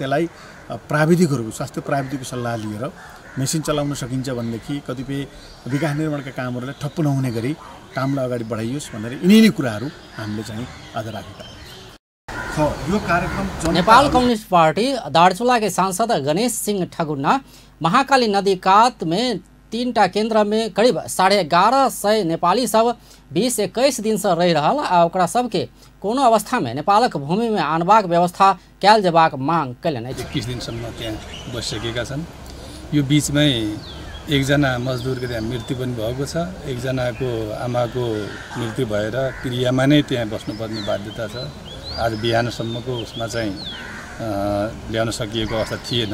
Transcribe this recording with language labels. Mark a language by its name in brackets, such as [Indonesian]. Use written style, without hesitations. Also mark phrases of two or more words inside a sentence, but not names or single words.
[Nepali] त्यसलाई प्राविधिकहरूको स्वास्थ्य प्राविधिकको सल्लाह लिएर मेसिन चलाउन सकिन्छ भनेदेखि कतिपय विकास निर्माणका कामहरूलाई ठप्प नहुने गरी कामलाई अगाडि बढाइयोस् भनेर यिनै कुराहरू हामीले चाहिँ आज राखेका छौँ। यो कार्यक्रम [Maithili] नेपाल कम्युनिस्ट पार्टी दार्चुला के सांसद गणेश सिंह ठगुन्ना महाकाली नदी कात में 3टा केंद्र में करीब 1150 नेपाली सब 20-21 दिन से रहि रहल आ ओकरा सबके कोनो अवस्था में नेपालक भूमि में आनबाक व्यवस्था कयल जेबाक मांग कयलनि अछि। [Nepali] 21 दिनसम्म त्यहाँ बसिसकेका छन्। यो बीचमै एकजना मजदुरको त्यहाँ मृत्यु पनि भएको छ। एकजनाको आमाको मृत्यु भएर क्रियामा नै त्यहाँ बस्नुपर्ने बाध्यता छ। आज बिहानसम्मको उसमा चाहिँ ल्याउन सकिएको अवस्था थिएन।